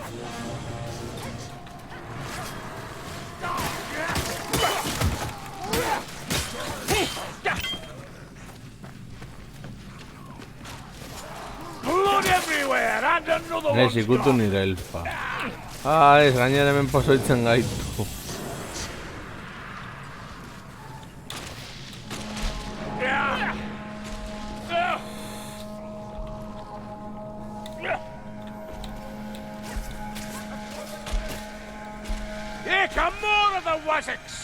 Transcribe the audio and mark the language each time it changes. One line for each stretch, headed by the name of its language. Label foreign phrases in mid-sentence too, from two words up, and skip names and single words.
English: Blood everywhere and another one.
Basque: Ez ikutu nire elfa. Ez gainera hemen pozoitzen gaitu.
English: Here come more of the Wazzicks!